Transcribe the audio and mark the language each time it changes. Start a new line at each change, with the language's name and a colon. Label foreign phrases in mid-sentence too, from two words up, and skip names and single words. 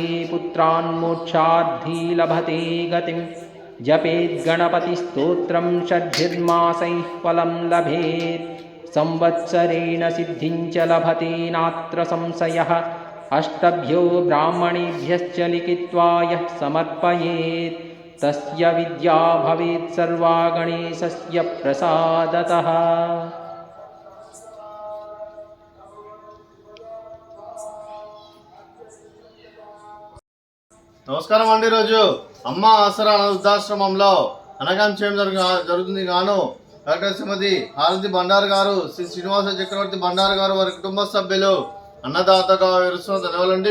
Sanskrit: पुत्रान् मोक्षार्थी लभते गतिं जपेद्गणपतिस्तोत्रं षड्भिर्मासैः फलं लभेत् संवत्सरेण सिद्धिं च लभते नात्र संशयः अष्टभ्यो ब्राह्मणेभ्यश्च लिखित्वा यः समर्पयेत् तस्य विद्या भवेत् सर्वा गणेशस्य प्रसादतः।
Telugu: నమస్కారం అండి. రోజు అమ్మ ఆసరా వృద్ధాశ్రమంలో అనగాం చేయడం జరుగుతుంది గాను డాక్టర్ శ్రీమతి హారతి బండారు గారు, శ్రీ శ్రీనివాస చక్రవర్తి బండారు గారు, వారి కుటుంబ సభ్యులు అన్నదాతగా విరుస్తున్న ధన్యవాదాలండి.